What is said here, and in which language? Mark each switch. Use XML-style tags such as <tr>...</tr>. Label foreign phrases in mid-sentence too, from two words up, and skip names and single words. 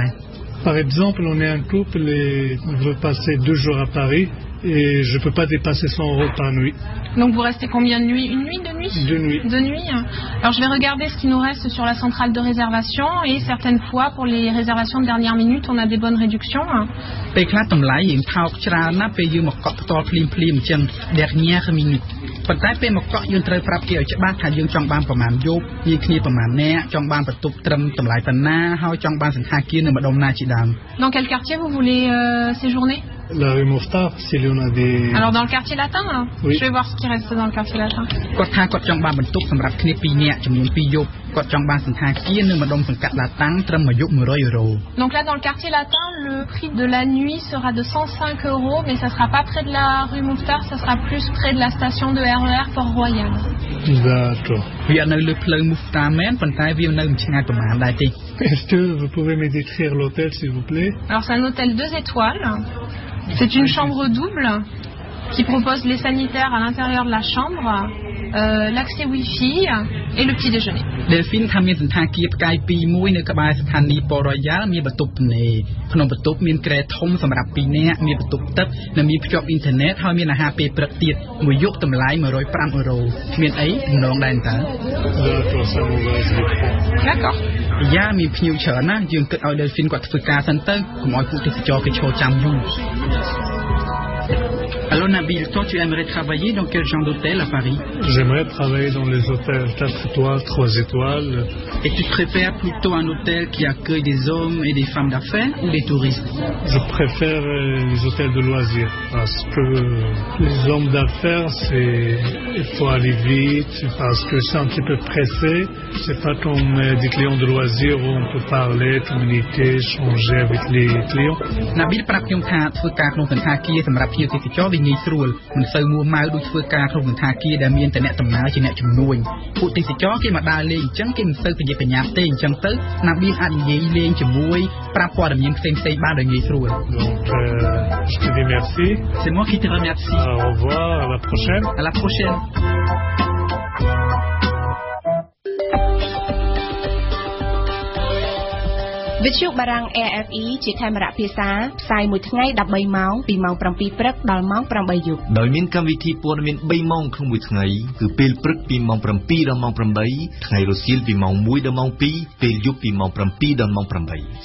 <fr>Par exemple, on est un couple et on veut passer 2 jours à Paris et je peux pas dépasser 100 € par nuit. Donc vous restez combien de nuits? Une nuit, 2 nuits? 2 nuits. 2 nuits. Alors je vais regarder ce qui nous reste sur la centrale de réservation et certaines fois pour les réservations de dernière minute on a des bonnes réductions.</fr> <km>ពេលខ្លះតម្លៃយើងថោកច្រើនណាស់ពេលយើងមកកក់ផ្ទាល់ភ្លាមៗអញ្ចឹង</km> <fr>dernière minute</fr> <km>ប៉ុន្តែពេលមកកក់យើងត្រូវប្រាប់គេឲ្យច្បាស់ថាយើងចង់បានប្រមាណយប់ញីគ្នាប្រមាណអ្នកចង់បានបន្ទប់ត្រឹមតម្លៃប៉ុណ្ណាហើយចង់បានសន្តាគារនៅម្ដុំណាជាដើម</km> <fr>Dans quel quartier vous voulez séjourner? La rue Mouffetard, s'il y en a des... Alors dans le quartier latin, oui. Je vais voir ce qui reste dans le quartier latin.</fr> <km>គាត់ថាគាត់ចង់បានបន្ទប់សម្រាប់គ្នា2នាក់ចំនួន2យប់គាត់ចង់បានសន្តាគារនៅម្ដុំសង្កាត់ឡាតាំងត្រឹមមួយយប់100 €.</km> <fr>Donc là dans le quartier latin, le prix de la nuit sera de 105 €, mais ça sera pas près de la rue Mouffetard, ça sera plus près de la station de RER Port-Royal. D'accord.</fr> <km>វានៅលើផ្លូវ Mouffetard មែនប៉ុន្តែវានៅមិនឆ្ងាយប្រហែលដែរទេ</km> <fr>Est-ce que vous pouvez me décrire l'hôtel s'il vous plaît? Alors c'est un hôtel 2 étoiles. C'est une chambre double qui propose les sanitaires à l'intérieur de la chambre, l'accès Wi-Fi et le petit déjeuner.</fr> <km>Delphine ថាមានសន្តាគារផ្កាយ2មួយនៅក្បែរស្ថានីយ៍ Port Royal មានបន្ទប់ទំនេរក្នុងបន្ទប់មានក្រែធំសម្រាប់2នាក់មានបន្ទប់ទឹកនិងមានភ្ជាប់អ៊ីនធឺណិតហើយមានអាហារពេលព្រឹកទៀតមួយយប់តម្លៃ105 €មានអីទំនងដែរតើ</km> <fr>D'accord.</fr> <km>យ៉ាមានភ្ញៀវច្រើនណាស់យើងគិតឲ្យ Delphine គាត់ធ្វើការសិនទៅកុំឲ្យពួកទេសចរគេឈរចាំយូរ</km> <fr>Alors Nabil, toi tu aimerais travailler dans quel genre d'hôtel à Paris? J'aimerais travailler dans les hôtels 4 étoiles, 3 étoiles. Et tu préfères plutôt un hôtel qui accueille des hommes et des femmes d'affaires ou des touristes? Je préfère les hôtels de loisirs parce que les hommes d'affaires, il faut aller vite parce que c'est un petit peu pressé. C'est pas comme des clients de loisirs où on peut parler, communiquer, changer avec les clients.</fr> <km>Nabil ប្រាប់ខ្ញុំថាធ្វើការក្នុងសន្តាគារសម្រាប់ភ្ញៀវទេសចរវាងាយស្រួលមិនសូវមួម៉ៅដូចធ្វើការក្នុងសន្តាគារដែលមានតែអ្នកដំណើរជាអ្នកជំនួយពួកទេសចរគេមកដើរលេងអញ្ចឹងគេមិនសូវប្រញាប់ប្រញាល់ទេអញ្ចឹងទៅ Nabil អាចនិយាយលេងជាមួយប្រាប់ព័ត៌មានផ្សេងៗបានដោយងាយស្រួល</km> <fr>Donc je te dis merci. C'est moi qui te remercie. Au revoir, à la prochaine. À la prochaine.</fr> <km>Vietchu Barang AFE ជាខេមរៈភាសាផ្សាយមួយថ្ងៃ13ម៉ោងពីម៉ោង7ព្រឹកដល់ម៉ោង8យប់ ដោយមានកម្មវិធីព័ត៌មាន3ម៉ោងក្នុងមួយថ្ងៃគឺពេលព្រឹកពីម៉ោង7ដល់ម៉ោង8ថ្ងៃរសៀលពីម៉ោង1ដល់ម៉ោង2ពេលយប់ពីម៉ោង7ដល់ម៉ោង8</km>